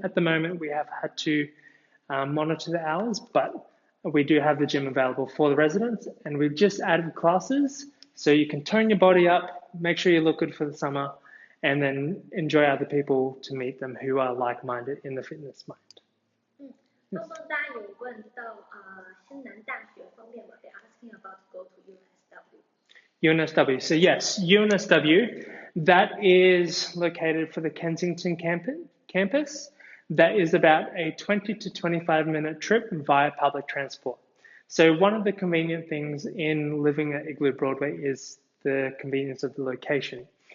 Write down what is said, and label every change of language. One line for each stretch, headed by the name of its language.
English: At the moment, we have had to monitor the hours, but we do have the gym available for the residents. And we've just added classes, so you can tone your body up, make sure you look good for the summer, and then enjoy other people to meet them who are like-minded in the fitness mind.
Chinese: 刚刚大家有问到新南大学方面嘛 ，
English: they asking about go to UNSW. UNSW. So yes, UNSW, that is located for the Kensington campus. That is about a 20 to 25-minute trip via public transport. So one of the convenient things in living at Igloo Broadway is the convenience of the location.